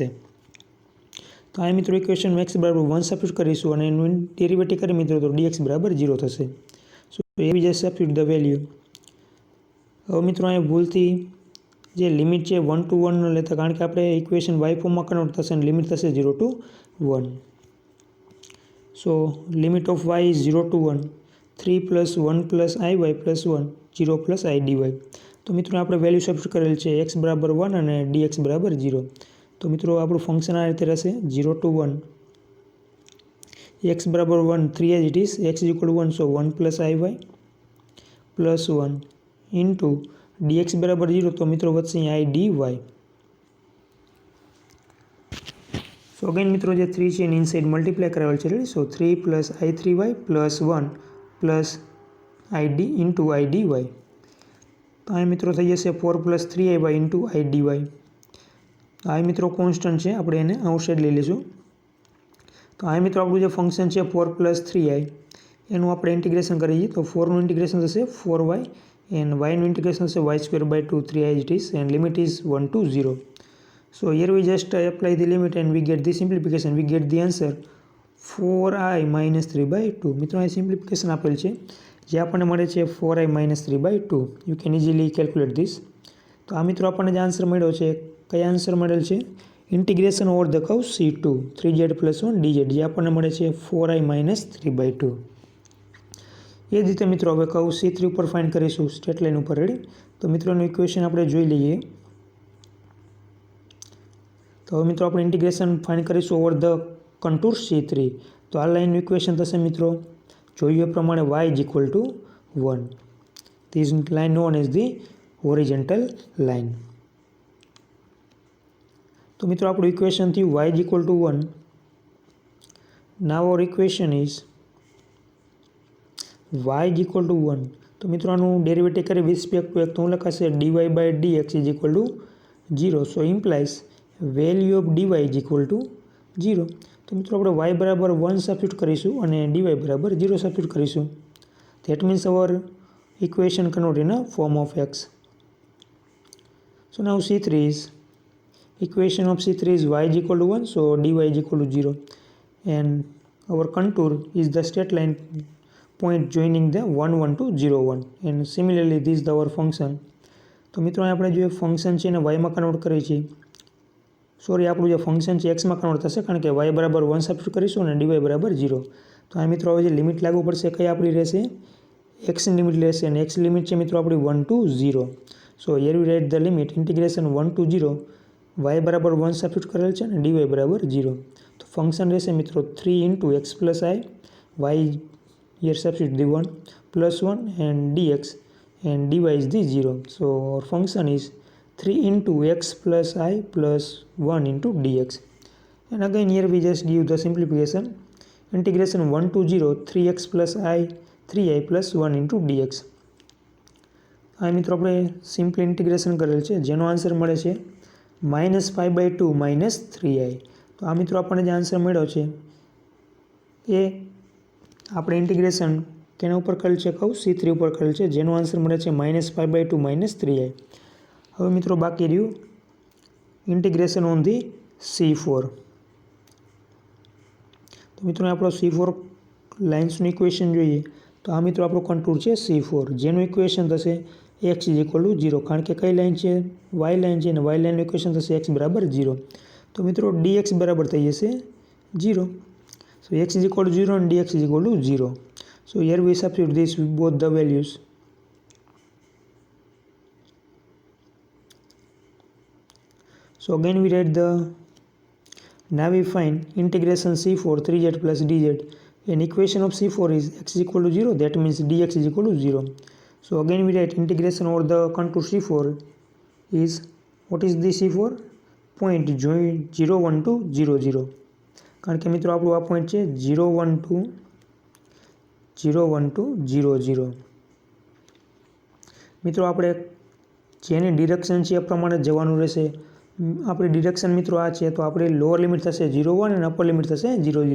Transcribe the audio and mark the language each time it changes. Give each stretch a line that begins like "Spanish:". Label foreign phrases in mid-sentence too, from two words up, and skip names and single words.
Gujarati: તો આ મિત્રો ઇક્વેશન x બરાબર 1 સબસ્ટિટ્યુટ કરીશું અને એનું ડેરિવેટિવ કરી મિત્રો તો dx બરાબર 0 થશે.
English: સો
Gujarati: એવી જ
English: substitute the value.
Gujarati: હવે મિત્રો અહીંયા ભૂલથી જે લિમિટ છે 1 to 1 ન લેતા, કારણ કે આપણે ઇક્વેશન વાય ફોર્મમાં કન્વર્ટ થશે અને લિમિટ થશે 0 to 1.
English: so limit of y is 0 to 1, 3 plus 1 plus iy plus 1, 0 plus i dy.
Gujarati: તો મિત્રો આપણે વેલ્યુ સબસ્ટિટ્યુટ કરેલ છે x બરાબર 1 અને dx બરાબર 0. તો મિત્રો આપણું ફંક્શન આ રીતે રહેશે
English: 0 to 1, x બરાબર 1, 3 as it is, x is equal to 1, so 1 plus iy plus 1 into dx
Gujarati: બરાબર 0, તો મિત્રો વધશે
English: i dy. so again
Gujarati: મિત્રો જે 3 છે એની
English: inside multiply
Gujarati: કરાવેલ છે,
English: સો 3 plus i3y plus 1 plus id into i dy.
Gujarati: તો અહીં મિત્રો થઈ જશે
English: 4 plus 3iy into i dy.
Gujarati: આ મિત્રો કોન્સ્ટન્ટ છે, આપણે એને આઉટસાઇડ લઈ લઈશું. તો આ મિત્રો આપણું જે ફંક્શન છે 4 plus 3i એનું આપણે ઇન્ટિગ્રેશન કરીએ તો 4નું ઇન્ટિગ્રેશન થશે 4y and yનું ઇન્ટિગ્રેશન થશે
English: y square by 2, 3 as it is, and limit is 1 to 0. So here we just apply the limit and we get the simplification. We get the answer 4i minus 3 by 2.
Gujarati: મિત્રો અહીં સિમ્પ્લિફિકેશન આપેલ છે જે આપણને મળે છે
English: 4i minus 3 by 2. You can easily calculate this.
Gujarati: તો આ મિત્રો આપણને જે આન્સર મળ્યો છે, કયા આન્સર મળેલ છે?
English: integration over the curve C2 3z plus 1 dz,
Gujarati: જે આપણને મળે છે
English: 4i minus 3 by 2.
Gujarati: એ જ રીતે મિત્રો હવે કર્વ C3 ઉપર ફાઇન્ડ કરીશું,
English: straight line
Gujarati: ઉપર. રેડી? તો મિત્રોનું ઇક્વેશન આપણે જોઈ લઈએ. તો હવે મિત્રો આપણે
English: integration find
Gujarati: કરીશું
English: over the contour C3.
Gujarati: તો આ લાઇનનું ઇક્વેશન થશે મિત્રો જોઈએ પ્રમાણે
English: y is equal to 1. This line known as the horizontal line.
Gujarati: તો મિત્રો આપણું ઇક્વેશન થયું
English: y is equal to 1. Now our equation is y is equal to 1.
Gujarati: તો મિત્રો આનું ડેરિવેટિવ કરી
English: with respect to x
Gujarati: તો લખાશે
English: dy by dx is equal to 0. So implies value of dy is equal to 0. તો મિત્રો આપણે y બરાબર 1 સબસ્ટિટ્યુટ કરીશું અને dy બરાબર 0 સબસ્ટિટ્યુટ કરીશું. That means our equation convert in a form of x. So now C3 is, equation of C3 is y is equal to 1, so dy is equal to 0, and our contour is the straight line point joining the 1 1 to 0 1, and similarly this is our function.
Gujarati: તો મિત્રો આપણે જે ફંક્શન છે એને y માં કન્વર્ટ કરીએ છીએ, સોરી આપણું જે ફંક્શન છે x માં કન્વર્ટ થશે, કારણ કે y બરાબર 1 સબસ્ટિટ્યુટ કરીશું અને dy બરાબર 0. તો આ મિત્રો હવે જે લિમિટ લાગુ પડશે કઈ આપણી રહેશે? x ની લિમિટ રહેશે, અને x લિમિટ છે મિત્રો આપણી 1 to 0.
English: so here we write the limit integration 1 to 0,
Gujarati: y બરાબર 1 સબસ્ટિટ્યુટ કરેલ છે અને dy બરાબર 0. તો ફંક્શન રહેશે મિત્રો
English: 3 into x plus i, y here substitute the 1 plus 1 and dx, and dy is the 0. So our function is 3 into x plus i plus 1 into dx. And again here we just give the simplification. Integration 1 to 0, 3x plus i, 3i plus 1 into dx.
Gujarati: આ મિત્રો આપણે સિમ્પલ ઇન્ટિગ્રેશન કરેલ છે જેનો આન્સર મળે છે
English: -5/2 minus 3i.
Gujarati: તો આ મિત્રો આપણને જે આન્સર મળ્યો છે એ આપણે ઇન્ટિગ્રેશન કેના ઉપર કરેલ છે? કહું C3 ઉપર કરેલ છે, જેનો આન્સર મળે છે
English: -5/2 minus 3i.
Gujarati: હવે મિત્રો બાકી રહ્યું
English: integration on the C4.
Gujarati: તો મિત્રો આપણો C4 લાઇન્સનું ઇક્વેશન જોઈએ તો આ મિત્રો આપણો કન્ટુર છે C4, જેનું ઇક્વેશન થશે
English: x is equal to 0,
Gujarati: કારણ કે કઈ લાઇન છે? y લાઇન છે, અને y લાઇનનું ઇક્વેશન થશે x બરાબર 0. તો મિત્રો dx બરાબર થઈ જશે 0.
English: So x is equal to 0 and dx is equal to 0. So here we substitute this with both the values. So again we write the, now we find integration C4 3z plus dz, and equation of C4 is x is equal to 0, that means dx is equal to 0. So again we write integration over the contour C4 is, what is the C4? Point join 0 1 to 0 0,
Gujarati: કારણ કે મિત્રો આપણું આ પોઈન્ટ છે 0 1 to 0 0. મિત્રો આપણે જેની ડિરેક્શન છે એ પ્રમાણે જવાનું રહેશે. આપણી ડિરેક્શન મિત્રો આ છે તો આપણી
English: lower limit
Gujarati: થશે 0 1 અને
English: upper limit
Gujarati: થશે 0 0.